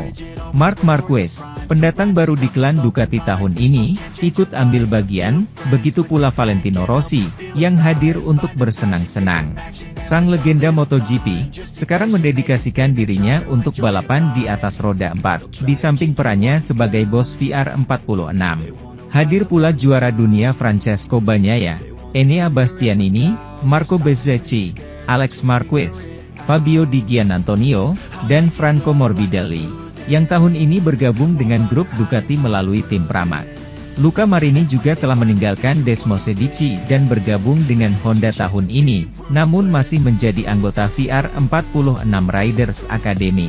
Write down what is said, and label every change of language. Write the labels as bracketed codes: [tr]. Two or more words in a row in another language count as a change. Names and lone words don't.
[id] Marc Marquez, pendatang baru di klan Ducati tahun ini, ikut ambil bagian, begitu pula Valentino Rossi, yang hadir untuk bersenang-senang. Sang legenda MotoGP, sekarang mendedikasikan dirinya untuk balapan di atas roda 4, di samping perannya sebagai bos VR46. Hadir pula juara dunia Francesco Bagnaia, Enea Bastianini, Marco Bezzecchi, Alex Marquez, Fabio Di Giannantonio, dan Franco Morbidelli, yang tahun ini bergabung dengan grup Ducati melalui tim Pramac. Luca Marini juga telah meninggalkan Desmosedici dan bergabung dengan Honda tahun ini, namun masih menjadi anggota VR46 Riders Academy.